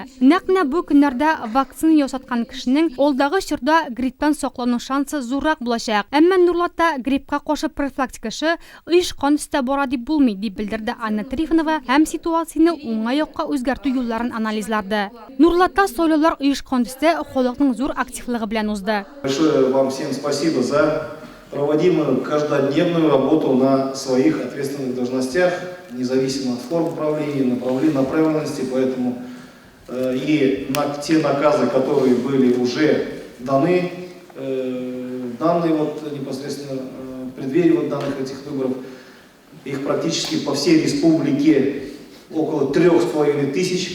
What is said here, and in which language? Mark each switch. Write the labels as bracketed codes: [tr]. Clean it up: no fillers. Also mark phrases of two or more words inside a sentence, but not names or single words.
[tt] Нәкъ бу көннәрдә вакцина ясаткан кешенең алдагы чорда грипптан саклану шансы зуррак булачак. Әмма Нурлатта гриппка каршы профилактикасы оешкан өстә бара дип булмый, дип белдерде Анна Трифонова һәм ситуацияне уңай якка үзгәртү юлларын анализлады. Нурлатта сайлаулар оешкан өстә халыкның зур активлыгы белән узды. [ru] Большое вам всем спасибо за проводимую каждодневную работу на своих ответственных должностях, независимо от форм управления, направленности, поэтому и те наказы, которые были уже даны непосредственно в преддверии данных этих выборов, их практически по всей республике около 3500.